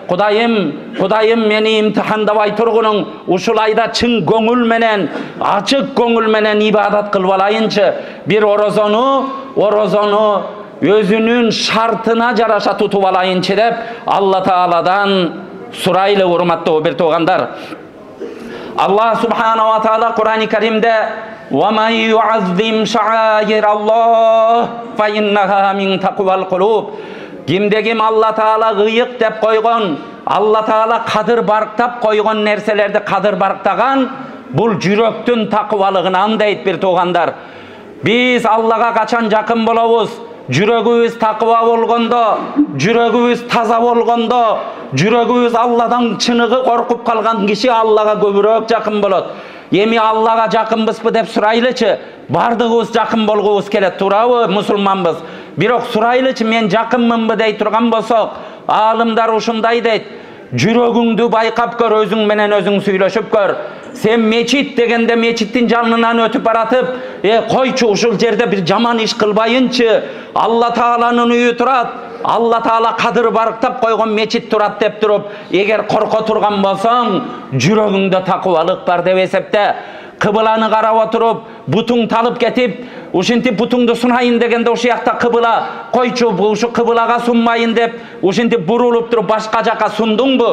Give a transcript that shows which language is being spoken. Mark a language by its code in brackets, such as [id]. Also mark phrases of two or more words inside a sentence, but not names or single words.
[ky] Кудайым мени имтихандабай тургунуң, ушул айда чын көңүл менен, ачык көңүл менен ибадат кылып алайынчы. Бир орозону өзүнүн шартына жараша тутуп алайынчы деп Алла Тааладан сурайлы, урматтуу бир туугандар. [ar] الله سبحانه وتعالى Kur'an-ı Kerim'de وَمَنْ يُعَظِّمْ شَعَائِرَ اللّٰهِ فَإِنَّهَا مِنْ تَقْوَى الْقُلُوبِ. [ky] Kimde Allah Taala gıyık dep koygon, Allah Taala kadır barktap koygon nerselerde kadır barktagan, bul jüröktün takvalığından deyit bir tuğandar. Biz Allah'a kaçan jakın bolobuz. Жүрөгүбүз такыба болгондо, жүрөгүбүз таза болгондо, жүрөгүбүз Алладан чыныгы коркуп калган киши Аллага көбүрөөк жакын болот. Эми Аллага жакынбызбы деп сурайлычы? Бардыгыбыз жакын болгубуз келет, туурабы, мусулманбыз. Бирок сурайлычы, мен жакынмынбы дей турган болсок, аалымдар ушундай дейт: жүрөгүңдү байкап көр, өзүң менен өзүң сүйлөшүп көр. Sen meçit degende meçitin жанынан өтүп баратып, койчу ушул жерде бир жаман иш кылбайынчы. Алла Тааланын үйү турат. Алла Таала кадыр барктап койгон мечит турат деп туруп, эгер корко турган болсоң, жүрөгүңдө такыбалык бар деп эсепте. Кыбыланы карап отуруп, бутуң талып кетип, ушинтип бутуңду сунайын дегенде ошол жакта кыбыла, койчу ушу кыбылага сунмайын деп, ушинтип бурулуп туруп башка жака сундуңбу?